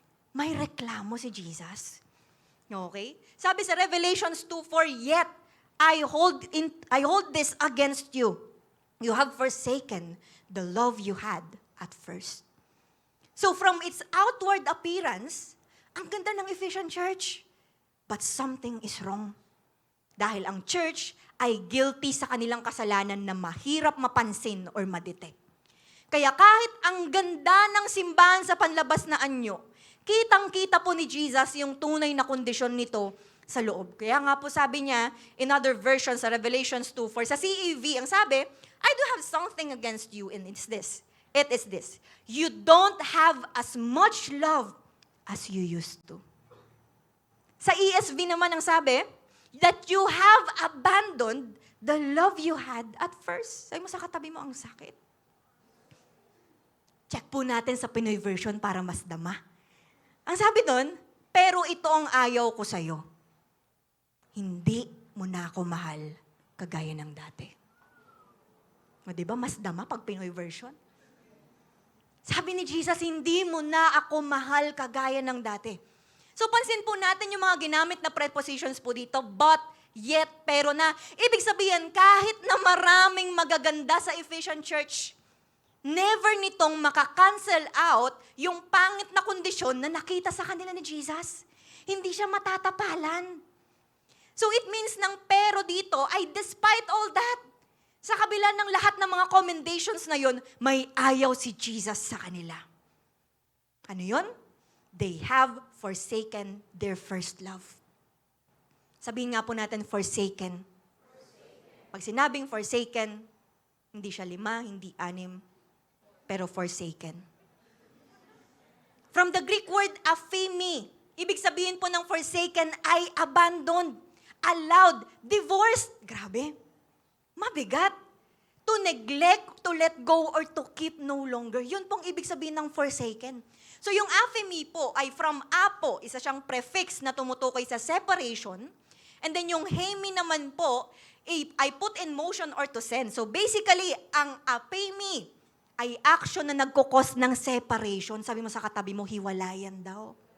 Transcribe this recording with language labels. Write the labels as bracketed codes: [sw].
[tl] May reklamo si Jesus. Okay? Sabi sa Revelations 2:4, [en] yet I hold this against you. You have forsaken the love you had at first. So from its outward appearance, [tl] ang ganda ng Ephesian church. [en] But something is wrong. [tl] Dahil ang church ay guilty sa kanilang kasalanan na mahirap mapansin or madetect. Kaya kahit ang ganda ng simbahan sa panlabas na anyo, kitang-kita po ni Jesus yung tunay na kondisyon nito sa loob. Kaya nga po sabi niya, in other versions sa Revelations 2:4, sa CEV, ang sabi, [en] I do have something against you, and it's this. It is this. You don't have as much love as you used to. [tl] Sa ESV naman ang sabi, [en] that you have abandoned the love you had at first. [tl] Sabi mo sa katabi mo, ang sakit. Check po natin sa Pinoy version para mas dama. Ang sabi doon, pero ito ang ayaw ko sa'yo. Hindi mo na ako mahal kagaya ng dati. O diba, mas dama pag Pinoy version? Sabi ni Jesus, hindi mo na ako mahal kagaya ng dati. So pansin po natin yung mga ginamit na prepositions po dito, but, yet, pero na. Ibig sabihin, kahit na maraming magaganda sa Ephesian Church, never nitong makakancel out yung pangit na kondisyon na nakita sa kanila ni Jesus. Hindi siya matatapalan. So it means ng pero dito ay [en] despite all that, [tl] sa kabila ng lahat ng mga commendations na yon, may ayaw si Jesus sa kanila. Ano yon? [en] They have forsaken their first love. [tl] Sabihin nga po natin, forsaken. Pag sinabing forsaken, hindi siya 5, hindi 6, pero forsaken. From the Greek word aphemi, ibig sabihin po ng forsaken ay abandoned, allowed, divorced. Grabe. Mabigat. [en] To neglect, to let go, or to keep no longer. [tl] Yun pong ibig sabihin ng forsaken. So yung aphemi po ay from apo, isa siyang prefix na tumutukoy sa separation. And then yung hemi naman po ay put in motion or to send. So basically, ang aphemi ay action na nagkukos ng separation. Sabi mo sa katabi mo, hiwalayan daw.